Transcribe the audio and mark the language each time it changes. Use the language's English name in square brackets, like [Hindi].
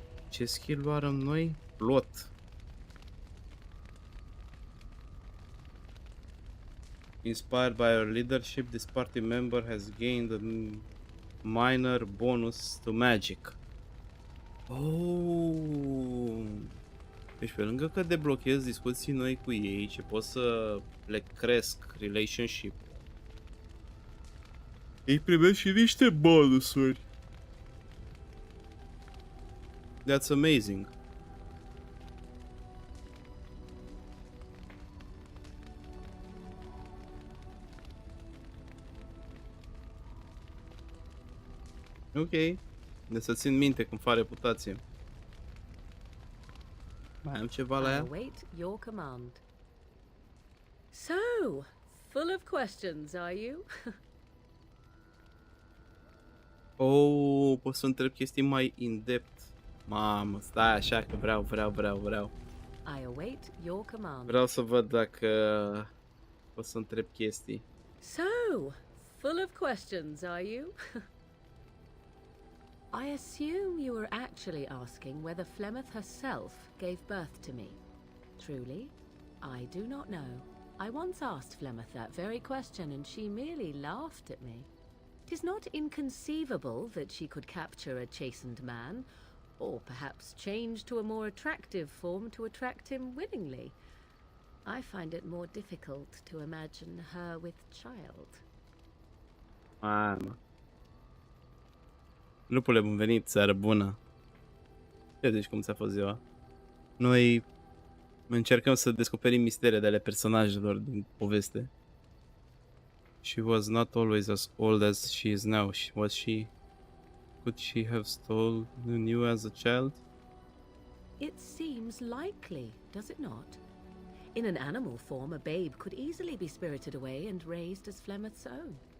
[Romanian] Ce skill luarăm noi? Plot. [English] Inspired by our leadership, this party member has gained a minor bonus to magic. Oh. [Romanian] Deci pe lângă că deblochez discuții noi cu ei și pot să le cresc relationship, ei primesc și niște bonusuri. [English] That's amazing. [Romanian] Ok. De să țin minte când fac reputație. Mai am ceva la ea? [English] Await your command. So, full of questions, are you? [Romanian] Oh, pot să întreb chestii mai in-depth. Mamă, stai așa că vreau. [English] I await your command. [Romanian] Vreau să văd dacă pot să întreb chestii. [English] So, full of questions, are you? I assume you were actually asking whether Flemeth herself gave birth to me. Truly, I do not know. I once asked Flemeth that very question, and she merely laughed at me. 'Tis not inconceivable that she could capture a chastened man, or perhaps change to a more attractive form to attract him willingly. I find it more difficult to imagine her with child. [Romanian] Mamă. Lupule, bun venit, seară bună. Ce zici, cum ți-a fost ziua? Noi încercăm să descoperim misterii ale personajelor din poveste. [English] She was not always as old as she is now. Was she? Could she have stolen you as a child? It seems likely, does it not? In an animal form, a babe could easily be spirited away and raised as Flemeth's own.